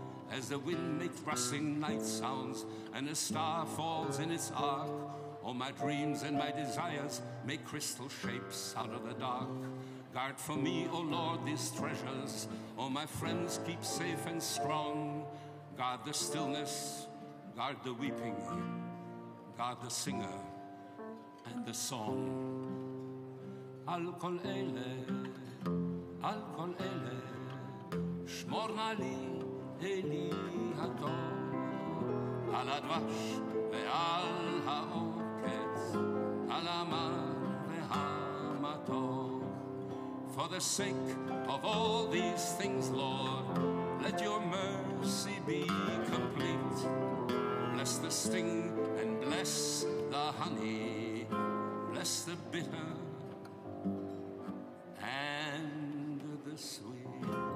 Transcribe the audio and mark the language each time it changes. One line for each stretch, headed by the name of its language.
English: As the wind makes rustling night sounds and a star falls in its arc, all my dreams and my desires make crystal shapes out of the dark. Guard for me, O Lord, these treasures, all my friends keep safe and strong. Guard the stillness, guard the weeping, guard the singer and the song.
Hebrew: Al kol ele, shmor na li אלי הטוב, על הדבש ועל העוקץ, על המר והמתוק.
English: For the sake of all these things, Lord, let your mercy be complete. Bless the sting and bless the honey, bless the bitter and the sweet.